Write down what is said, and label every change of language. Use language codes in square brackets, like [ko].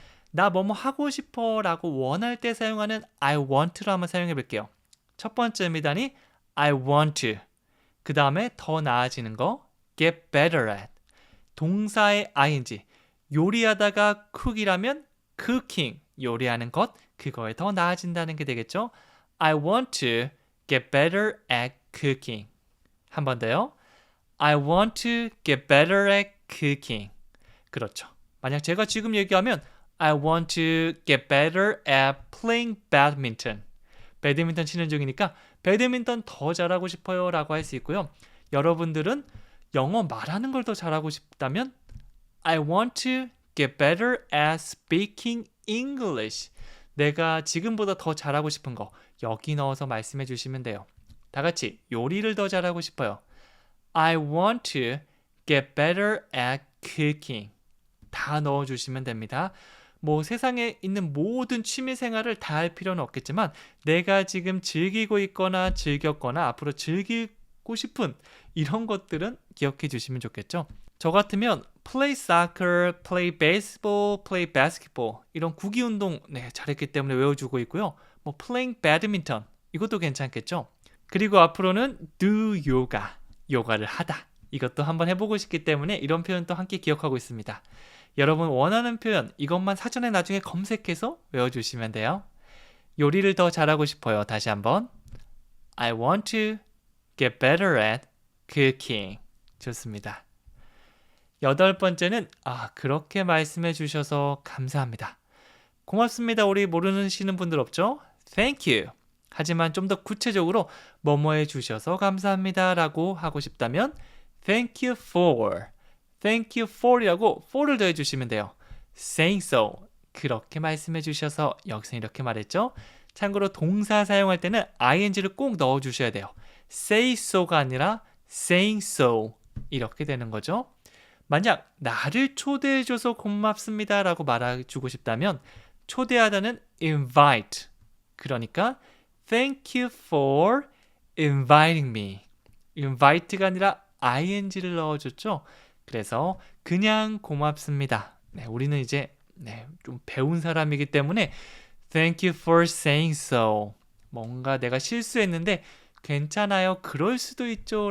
[ko] 나 뭐뭐 하고 싶어 라고 원할 때 사용하는 I want로 한번 사용해 볼게요. 첫 번째 의미단이 [en] I want to. [ko] 그 다음에 더 나아지는 거 [en] get better at. [ko] 동사의 ing. 요리하다가 cook이라면 cooking. 요리하는 것. 그거에 더 나아진다는 게 되겠죠. [en] I want to get better at cooking. [ko] 한 번 더요. [en] I want to get better at cooking. [ko] 그렇죠. 만약 제가 지금 얘기하면 [en] I want to get better at playing badminton. [ko] 배드민턴 치는 중이니까 배드민턴 더 잘하고 싶어요 라고 할 수 있고요. 여러분들은 영어 말하는 걸 더 잘하고 싶다면 [en] I want to get better at speaking English. [ko] 내가 지금보다 더 잘하고 싶은 거 여기 넣어서 말씀해 주시면 돼요. 다 같이 요리를 더 잘하고 싶어요. [en] I want to get better at cooking. [ko] 다 넣어주시면 됩니다. 뭐 세상에 있는 모든 취미 생활을 다 할 필요는 없겠지만 내가 지금 즐기고 있거나 즐겼거나 앞으로 즐기고 싶은 이런 것들은 기억해 주시면 좋겠죠. 저 같으면 [en] play soccer, play baseball, play basketball [ko] 이런 구기 운동 잘했기 때문에 외워주고 있고요. 뭐 [en] playing badminton [ko] 이것도 괜찮겠죠. 그리고 앞으로는 [en] do yoga, [ko] 요가를 하다. 이것도 한번 해보고 싶기 때문에 이런 표현도 함께 기억하고 있습니다. 여러분 원하는 표현 이것만 사전에 나중에 검색해서 외워주시면 돼요. 요리를 더 잘하고 싶어요. 다시 한번 [en] I want to get better at cooking. [ko] 좋습니다. 8번째는 그렇게 말씀해 주셔서 감사합니다. 고맙습니다. 우리 모르시는 분들 없죠? [en] Thank you. [ko] 하지만 좀 더 구체적으로 뭐뭐 해 주셔서 감사합니다 라고 하고 싶다면 [en] Thank you for. Thank you for [ko] 이라고 for를 더해 주시면 돼요. [en] Saying so. [ko] 그렇게 말씀해 주셔서 여기서 이렇게 말했죠. 참고로 동사 사용할 때는 ing를 꼭 넣어 주셔야 돼요. [en] Say so가 [ko] 아니라 [en] saying so. [ko] 이렇게 되는 거죠. 만약 나를 초대해 줘서 고맙습니다 라고 말해주고 싶다면 초대하다는 invite. 그러니까 [en] Thank you for inviting me. [ko] invite가 아니라 ing를 넣어줬죠. 그래서 그냥 고맙습니다. 우리는 이제 좀 배운 사람이기 때문에 [en] Thank you for saying so. [ko] 뭔가 내가 실수했는데 괜찮아요. 그럴 수도 있죠.